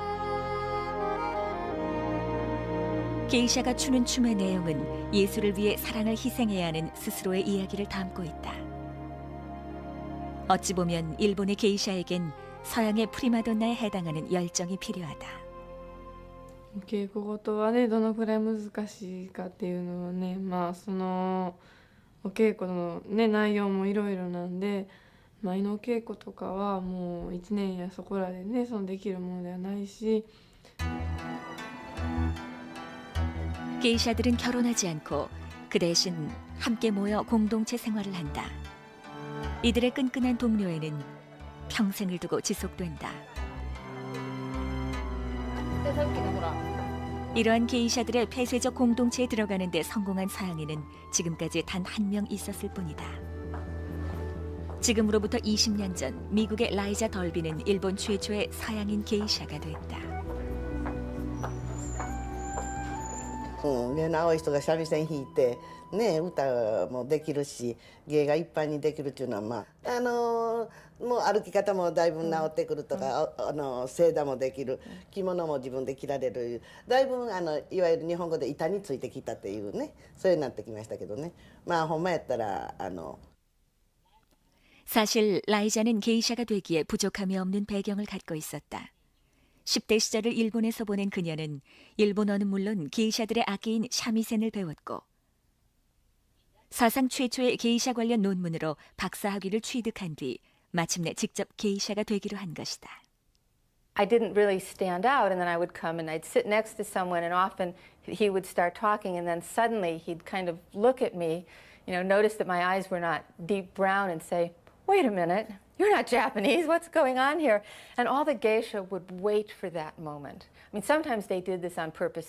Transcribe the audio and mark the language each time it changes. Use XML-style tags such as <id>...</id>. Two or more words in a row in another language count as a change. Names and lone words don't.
<ko>게이샤가 추는 춤의 내용은 예술을 위해 사랑을 희생해야 하는 스스로의 이야기를 담고 있다. 어찌 보면 일본의 게이샤에겐 서양의 프리마돈나에 해당하는 열정이 필요하다.</ko> <ja>稽古事はねどのくらい難しいかっていうのはねそのお稽古のね内容もいろいろなんで舞の稽古とかはもう1年やそこらでねできるものではないし</ja> <ko>게이샤들은 결혼하지 않고 그 대신 함께 모여 공동체 생활을 한다. 이들의 끈끈한 동료애는 평생을 두고 지속된다. 이러한 게이샤들의 폐쇄적 공동체에 들어가는 데 성공한 서양인은 지금까지 단 한 명 있었을 뿐이다. 지금으로부터 20년 전 미국의 라이자 덜비는 일본 최초의 서양인 게이샤가 됐다.</ko> <ja>目の青い人が三味線弾いて、ね、歌もできるし芸がいっぱいにできるっていうのはもう歩き方もだいぶ治ってくるとか、正座もできる着物も自分で着られるだいぶいわゆる日本語で板についてきたっていうねそういうになってきましたけどねほんまやったら</ja> <ko>사실 라이자는 게이샤가 되기에 부족함이 없는 배경을 갖고 있었다. 10대 시절을 일본에서 보낸 그녀는 일본어는 물론 게이샤들의 악기인 샤미센을 배웠고 사상 최초의 게이샤 관련 논문으로 박사학위를 취득한 뒤 마침내 직접 게이샤가 되기로 한 것이다.</ko> <en>I didn't really stand out, and then I would come and I'd sit next to someone, and often he would start talking, and then suddenly he'd kind of look at me, notice that my eyes were not deep brown, and say, "Wait a minute. You're not Japanese. What's going on here?" And all the geisha would wait for that moment. I mean, sometimes they did this on purpose.</en>